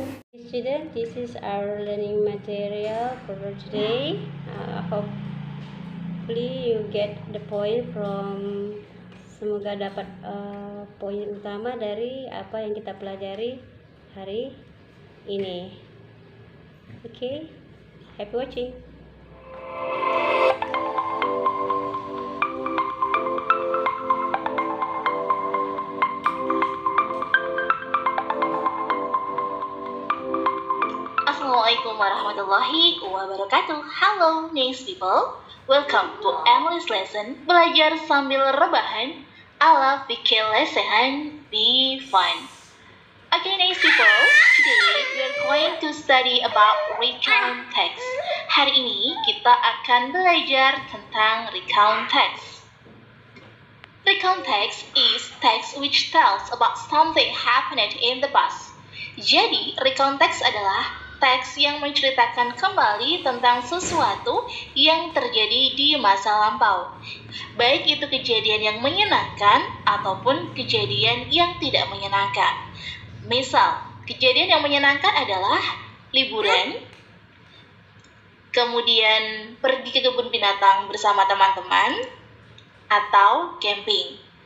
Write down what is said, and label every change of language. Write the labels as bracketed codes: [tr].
[en] Students, this is our learning material for today. Hopefully you get the point from. [id] Semoga dapat poin utama dari apa yang kita pelajari hari ini. [en] Okay, happy watching. [ar] Assalamualaikum warahmatullahi wabarakatuh. [en] Halo nice people, welcome to Emily's lesson [id] belajar sambil rebahan ala fikir lesehan [en] be fun. Okay nice people, today we are going to study about recount text. [id] Hari ini kita akan belajar tentang recount text. [en] Recount text is text which tells about something happened in the past. [id] Jadi recount text adalah teks yang menceritakan kembali tentang sesuatu yang terjadi di masa lampau. Baik itu kejadian yang menyenangkan ataupun kejadian yang tidak menyenangkan. Misal, kejadian yang menyenangkan adalah liburan, kemudian pergi ke kebun binatang bersama teman-teman, atau camping.